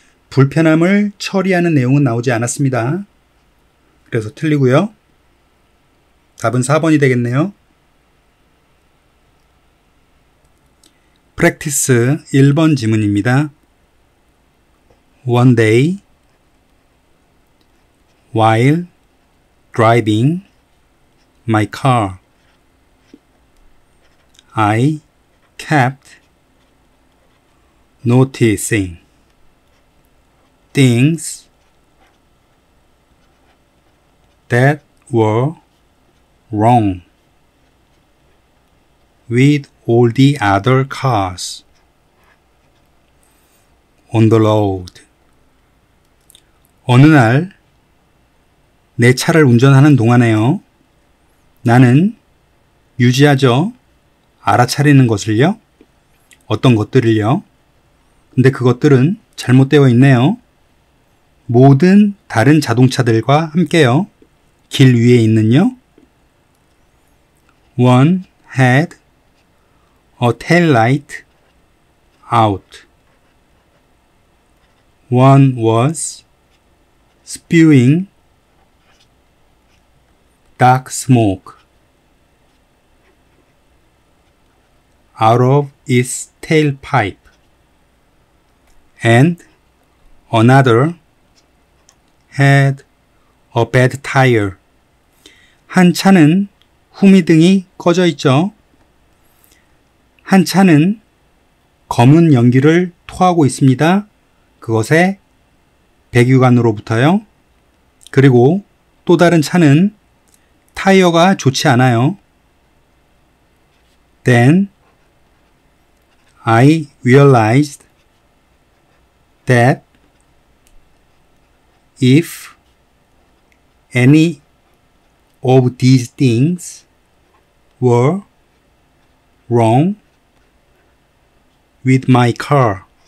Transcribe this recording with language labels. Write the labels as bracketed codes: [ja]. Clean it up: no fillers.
[ko] 불편함을 처리하는 내용은 나오지 않았습니다. 그래서 틀리고요. 답은 4번이 되겠네요. 프랙티스 1번 지문입니다. [en] One day, while driving my car, I kept noticing things that were wrong with all the other cars on the road. [ko] 어느 날 내 차를 운전하는 동안에요. 나는 유지하죠. 알아차리는 것을요. 어떤 것들을요. 근데 그것들은 잘못되어 있네요. 모든 다른 자동차들과 함께요. 길 위에 있는요. [en] One had a tail light out. One was spewing dark smoke out of its tailpipe, and another had a bad tire. [ko] 한 차는 후미등이 꺼져 있죠. 한 차는 검은 연기를 토하고 있습니다. 그것에 배기관으로부터요. 그리고 또 다른 차는 타이어가 좋지 않아요. [en] Then I realized that if any of these things were wrong with my car,